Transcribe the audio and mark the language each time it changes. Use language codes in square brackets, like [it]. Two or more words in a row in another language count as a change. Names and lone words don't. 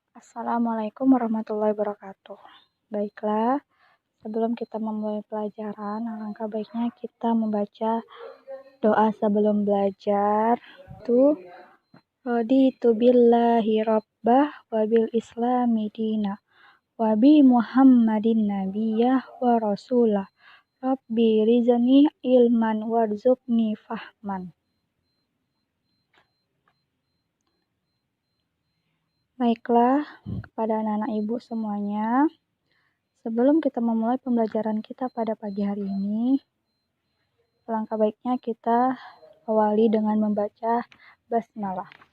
[ar] السلام عليكم ورحمة الله وبركاته. [id] Baiklah, sebelum kita memulai pelajaran, alangkah baiknya kita membaca doa sebelum belajar. [ar] رضيت بالله ربا وبالإسلام دينا وبمحمد نبيا ورسولا. ربي زدني علما وارزقني فهما. [id] Baiklah, kepada anak-anak ibu semuanya, sebelum kita memulai pembelajaran kita pada pagi hari ini, alangkah baiknya kita awali dengan membaca basmalah.